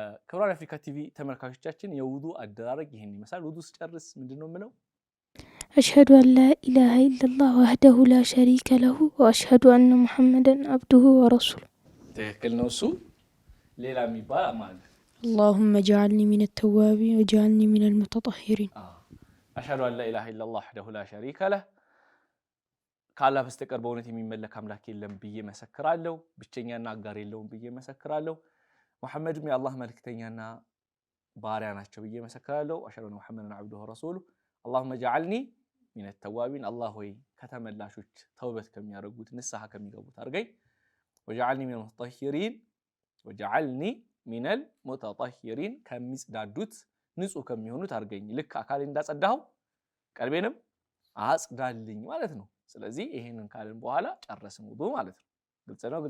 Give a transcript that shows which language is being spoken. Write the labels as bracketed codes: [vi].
[am] ክቡራን አፍሪካ ቲቪ ተመልካቾቻችን የውዱ አደራረግ ይሄን ይመስላል። ውዱ ስጨርስ ምንድነው የምለው? [ar] أشهد أن لا إله إلا الله وحده لا شريك له وأشهد أن محمدا عبده ورسوله. [am] ትክክል ነው። እሱ ሌላ የሚባል ማለት [ar] اللهم اجعلني من التوابين واجعلني من المتطهرين. أشهد أن لا إله إلا الله وحده لا شريك له [am] ካላ በስተቀር በእውነት የሚመለክ አምላክ የለም ብዬ መሰክራለሁ። ብቸኛና አጋር የለውም ብዬ መሰክራለሁ። ሙሐመድም የአላህ መልእክተኛና ባሪያ ናቸው ብዬ መሰክራለሁ። [ar] أشهد أن محمدا عبده ورسوله. اللهم اجعلني من التوابين. [am] الله ሆይ ከተመላሾች ተውበት ከሚያደርጉት ንስሐ ከሚገቡት አድርገኝ። [ar] وجعلني من المتطهرين. وجعلني من المتطهرين [am] ከሚጽዳዱት ንጹህ ከሚሆኑት አድርገኝ። ልክ አካሌ እንዳጸዳው ቀልቤንም አጽዳልኝ ማለት ነው። ስለዚህ ይሄንን ካልን በኋላ ጨረስን ውዱ ማለት ነው። ግልጽ ነው?